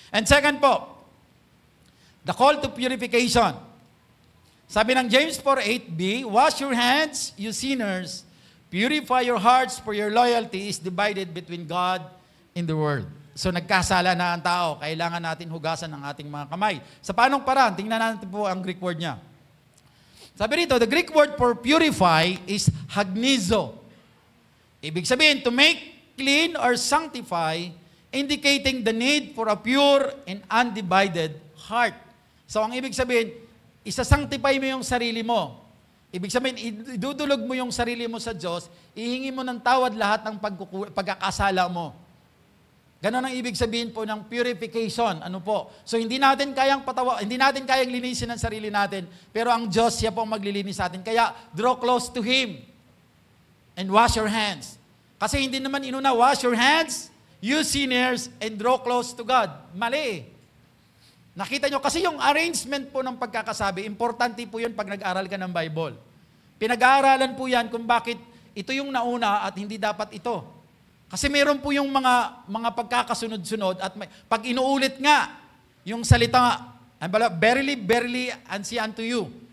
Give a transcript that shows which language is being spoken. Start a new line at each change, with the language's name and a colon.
English: And second po, the call to purification. Sabi ng James 4:8b, wash your hands, you sinners, purify your hearts, for your loyalty is divided between God and the world.
Filipino: So nagkasala na ang tao, kailangan natin hugasan ang ating mga kamay. Sa paanong paraan? Tingnan natin po ang Greek word niya. Sabi rito,
English: the Greek word for purify is hagnizo.
Filipino: Ibig sabihin,
English: to make clean or sanctify, indicating the need for a pure and undivided heart.
Filipino: So ang ibig sabihin, isa-sanctify mo yung sarili mo. Ibig sabihin, idudulog mo yung sarili mo sa Diyos, ihingi mo ng tawad lahat ng pagkakasala mo. Ganon ang ibig sabihin po ng purification. Ano po? So hindi natin kayang linisin ang sarili natin, pero ang Diyos, siya po ang maglilinis sa atin.
English: Kaya draw close to Him and wash your hands.
Filipino: Kasi hindi naman inuna,
English: wash your hands, you sinners, and draw close to God.
Filipino: Mali. Nakita nyo, kasi yung arrangement po ng pagkakasabi, importante po yun pag nag-aral ka ng Bible. Pinag-aaralan po yan kung bakit ito yung nauna at hindi dapat ito. Kasi meron po yung mga pagkakasunod-sunod at pag inuulit nga yung salita,
English: verily, verily, and say unto you.